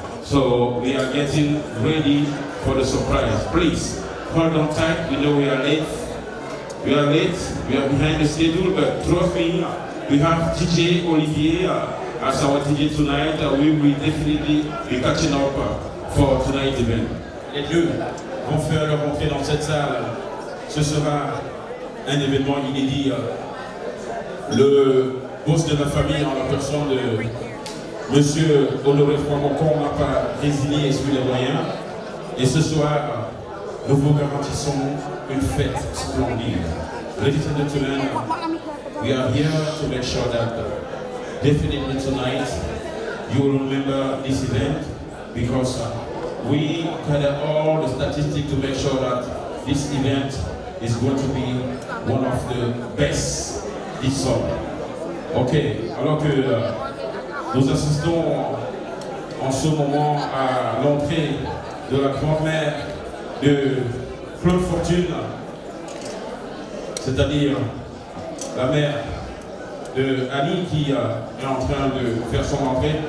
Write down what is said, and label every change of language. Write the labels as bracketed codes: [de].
[en] So we are getting ready for the surprise. Please, hold on tight. We know we are late. We are behind the schedule, but trust me, we have DJ Olivier as our DJ tonight. We will definitely be catching up for tonight's event. [fr] Les deux vont faire leur entrée dans cette salle. Ce sera un événement inédit. Le boss de la famille, en la personne de Monsieur Honoré Fomokon, n'a pas résigné sur les moyens. Et ce soir, nous vous garantissons une fête splendide. [en] Ladies and gentlemen, we are here to make sure that definitely tonight you will remember this event because we gather all the statistics to make sure that this event is going to be one of the best this summer. [fr] Ok, alors que nous assistons en ce moment à l'entrée de la grand-mère de Claude Fortune, c'est-à-dire la mère de Annie qui est en train de faire son entrée.